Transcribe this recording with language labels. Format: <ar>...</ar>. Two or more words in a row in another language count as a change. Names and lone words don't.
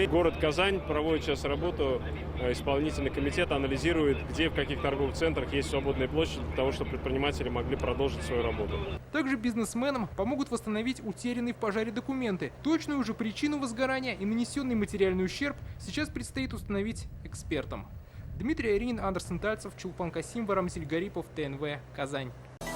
<ru>Город Казань проводит сейчас работу, исполнительный комитет анализирует, где в каких торговых центрах есть свободные площади для того, чтобы предприниматели могли продолжить свою работу. Также бизнесменам помогут восстановить утерянные в пожаре документы. Точную же причину возгорания и нанесенный материальный ущерб сейчас предстоит установить экспертам. Дмитрий Аринин, Андерсон Тальцев, Чулпан Касимова, Рамзиль Гарипов, ТНВ, Казань.</ru>